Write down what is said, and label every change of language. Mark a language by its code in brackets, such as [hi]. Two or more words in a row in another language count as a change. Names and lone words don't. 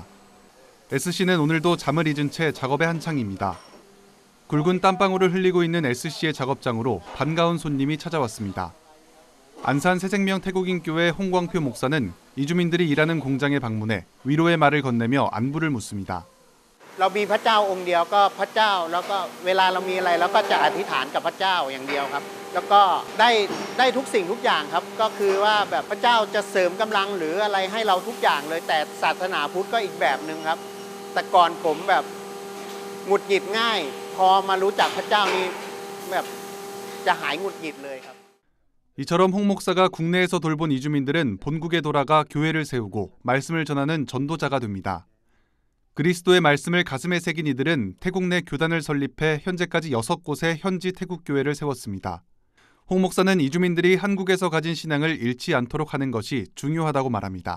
[ko] S씨는 오늘도 잠을 잊은 채 작업에 한창입니다. 굵은 땀방울을 흘리고 있는 S씨의 작업장으로 반가운 손님이 찾아왔습니다. 안산 새생명 태국인 교회 홍광표 목사는 이주민들이 일하는 공장에 방문해 위로의 말을 건네며 안부를 묻습니다. [th] เรามีพระเจ้าองค์เดียวก็พระเจ้าแล้วก็เวลาเรามีอะไรเราก็จะอธิษฐานกับพระเจ้าอย่างเดียวครับแล้วก็ได้ทุกสิ่งทุกอย่างครับก็คือว่าแบบพระเจ้าจะเสริมกำลังหรืออะไรให้เราทุกอย่างเลยแต่ศาสนาพุทธก็อีกแบบนึงครับแต่ก่อนผมแบบหงุดหงิดง่ายพอมารู้จักพระเจ้านี่แบบจะหายหงุดหงิดเลยครับ [ko] 이처럼 홍 목사가 국내에서 돌본 이주민들은 본국에 돌아가 교회를 세우고 말씀을 전하는 전도자가 됩니다. 그리스도의 말씀을 가슴에 새긴 이들은 태국 내 교단을 설립해 현재까지 6곳의 현지 태국 교회를 세웠습니다. 홍 목사는 이주민들이 한국에서 가진 신앙을 잃지 않도록 하는 것이 중요하다고 말합니다.